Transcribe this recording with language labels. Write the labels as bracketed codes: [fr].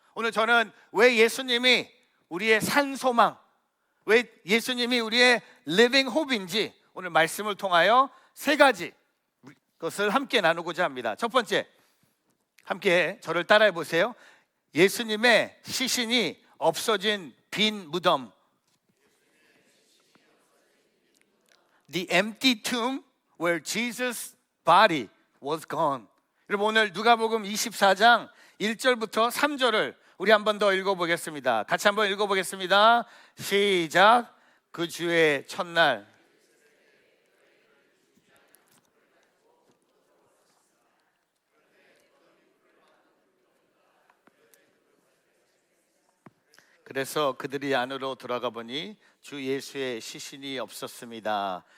[ko] 오늘 저는 왜 예수님이 우리의 산 소망, 왜 예수님이 우리의 [en] living hope [ko] 인지 오늘 말씀을 통하여 세 가지 것을 함께 나누고자 합니다. 첫 번째, 함께 저를 따라해 보세요. 예수님의 시신이 없어진 빈 무덤. [en] The empty tomb where Jesus' body was gone. [ko] 여러분, 오늘 누가복음 24장 1절부터 3절을 우리 한 번 더 읽어보겠습니다. 같이 한번 읽어보겠습니다. 시작. 그 주의 첫날 그래서 그들이 안으로 들어가 보니 주 예수의 시신이 없었습니다.